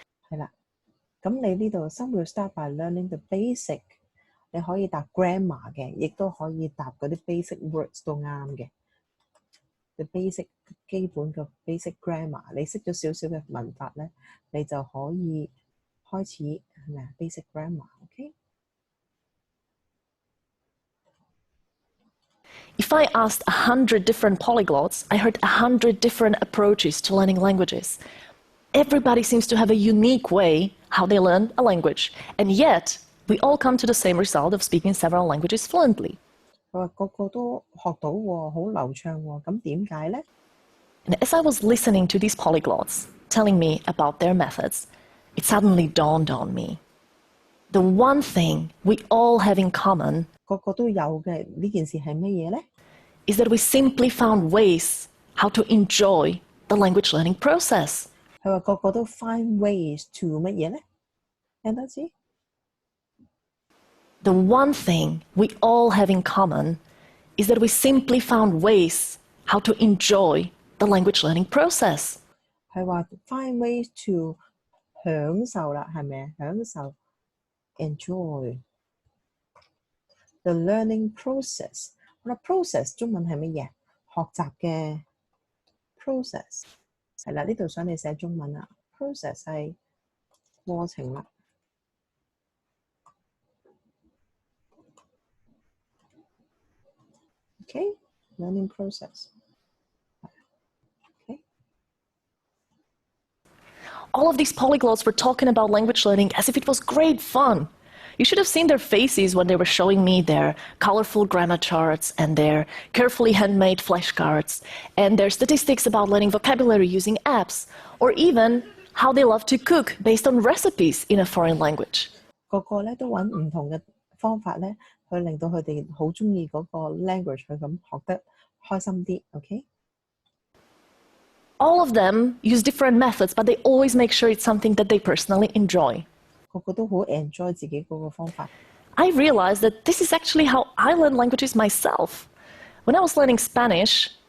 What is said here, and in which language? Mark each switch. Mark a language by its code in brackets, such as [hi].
[yue] 係啦，咁你呢度 [en] some will start by learning the basic， [yue] 你可以答 grammar 嘅，亦都可以答嗰啲 basic words 都啱嘅。 The basic 基本嘅 basic grammar， 你識咗少少嘅文法咧，你就可以開始係咪啊 basic grammar，OK？ [en] If I asked 100 different polyglots, I heard 100 different approaches to learning languages. Everybody seems to have a unique way how they learn a language, and yet we all come to the same result of speaking several languages fluently. [yue] 佢話個個都學到喎，好流暢喎，咁點解咧？ [en] And as I was listening to these polyglots telling me about their methods, it suddenly dawned on me. The one thing we all have in common [yue] 個個都有嘅呢件事係乜嘢咧？ [en] is that we simply found ways how to enjoy the language learning process. [yue] 佢話個個都 [en] find ways to [yue] 乜嘢咧？聽多次。 [en] The one thing we all have in common is that we simply found ways how to enjoy the language learning process. [yue] 係話 [en] find ways to [yue] 享受啦，係咪？享受 [en] enjoy the learning process。 [yue] 好啦 process 中文係乜嘢？學習嘅 process 係啦，呢度想你寫中文啦。 process 係過程啦。 [en] Okay, learning process. Okay. All of these polyglots were talking about language learning as if it was great fun. You should have seen their faces when they were showing me their colorful grammar charts and their carefully handmade flashcards and their statistics about learning vocabulary using apps, or even how they love to cook based on recipes in a foreign language. [yue] 個個咧都揾唔同嘅方法咧，去令到佢哋好中意嗰個 language， 去咁學得開心啲。 [en] OK。 All of them use different methods, but they always make sure it's something that they personally enjoy. [yue] 個個都好 enjoy 自己嗰個方法。 [en] I realized that this is actually how I learn languages myself. When I was learning Spanish,